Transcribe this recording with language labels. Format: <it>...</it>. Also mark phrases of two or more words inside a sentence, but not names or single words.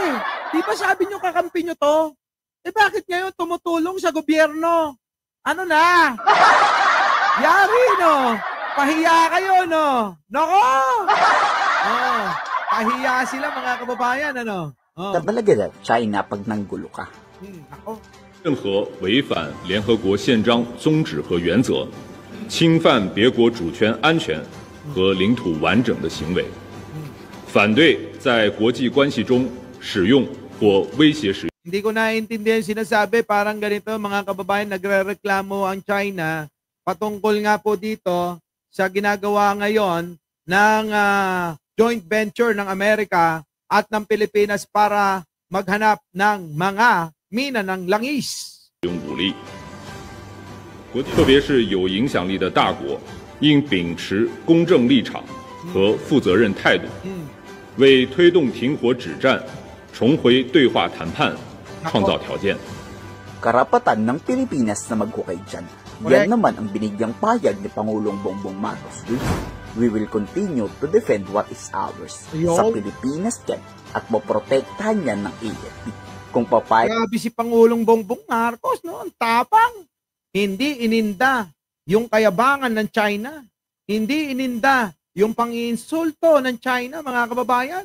<tl>Di ba sabi nyo kakampi nyo to? Bakit ngayon tumutulong sa gobyerno? Ano na? Yari, no? Pahiya kayo, no? Nako! Pahiya sila, mga kababayan, ano? Tabalaga China pag nanggulo ka. Nako.</tl> <zh>任何违反联合国宪章宗旨和原则、侵犯别国主权安全和领土完整的行为，反对在国际关系中使用或威胁使用。</zh> <tl>Hindi ko naiintindihan sinasabi, parang ganito mga kababayan, nagrereklamo ang China patungkol nga po dito sa ginagawa ngayon ng</tl> <en>joint venture</en> <tl>ng Amerika at ng Pilipinas para maghanap ng mga mina ng langis.</tl> <zh>用武力，特别是有影响力的大国，应秉持公正立场和负责任态度，为推动停火止战、重回对话谈判创造条件。</zh> <tl>Karapatan ng Pilipinas na maghukay dyan. Yan naman ang binigyang payag ni Pangulong Bongbong Marcos.</tl> <en>We will continue to defend what is ours</en> <tl>sa Pilipinas yan at maprotektahan yan ng AFP. Kung papayag... Grabe si Pangulong Bongbong Marcos, no? Ang tapang. Hindi ininda yung kayabangan ng China. Hindi ininda yung pang-iinsulto ng China, mga kababayan.</tl>